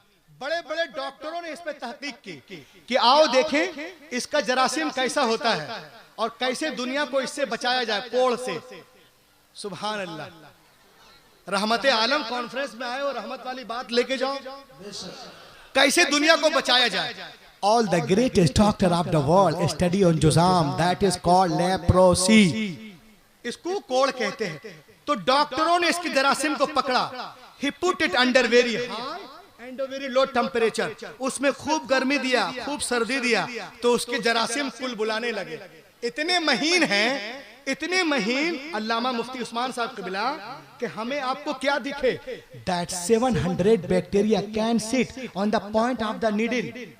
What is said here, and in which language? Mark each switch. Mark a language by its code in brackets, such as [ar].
[hi] बड़े बड़े डॉक्टरों ने इस पे तहकीक की कि आओ देखें इसका जरासीम कैसा होता है और कैसे दुनिया को इससे बचाया जाए, कोढ़ से। सुभान अल्लाह। रहमत आलम कॉन्फ्रेंस में आए और रहमत वाली बात लेके जाओ, कैसे दुनिया को बचाया जाए। [en] All the greatest doctor of the world study on जुजाम, that is called leprosy। [hi] इसको कोढ़ कहते हैं। तो डॉक्टरों ने इसकी जरासीम को पकड़ा। [en] He put it under very high and very low temperature। [hi] उसमें खूब गर्मी दिया, खूब सर्दी दिया, तो उसके जरासीम कुल बुलाने लगे। इतने महीन हैं, इतने महीन अल्लामा मुफ्ती उस्मान साहब कबिला कि हमें आपको क्या दिखे, [en] that 700 bacteria can sit on the point of the needle.